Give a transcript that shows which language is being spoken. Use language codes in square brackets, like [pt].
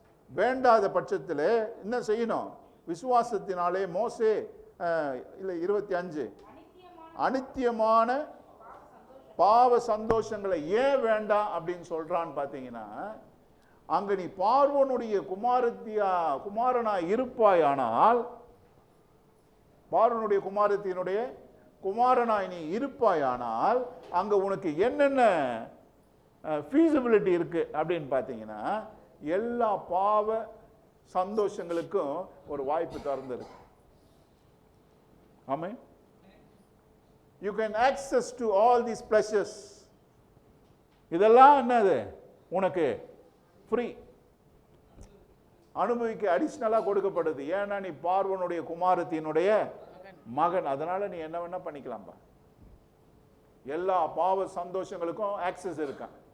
[ta] வேண்டாத பட்சத்தில் என்ன செய்யணும்? விசுவாசத்தினாலே மோசே இல்லை 25 அனித்தியமான பாவ சந்தோஷங்களை ஏன் வேண்டாம் அப்படின்னு சொல்றான்னு பார்த்தீங்கன்னா, அங்க நீ பார்வோனுடைய குமாரனா இருப்பாயானால், பார்வோனுடைய குமாரனாய் நீ இருப்பாயானால் அங்க உனக்கு என்னென்ன ஃபீசிபிலிட்டி இருக்கு அப்படின்னு பார்த்தீங்கன்னா, எல்லா பாவ சந்தோஷங்களுக்கும் ஒரு வாய்ப்பு திறந்திருக்கு. ஆமென். [en] You can access to all these pleasures. [ta] இதெல்லாம் என்னது உனக்கு ஃப்ரீ, அனுபவிக்க அடிஷனலா கொடுக்கப்படுது. ஏன்னா நீ பார்வனுடைய குமாரத்தினுடைய மகன். அதனால நீ என்ன வேணா பண்ணிக்கலாம்பா. எல்லா பாவ சந்தோஷங்களுக்கும் ஆக்சஸ் இருக்கா.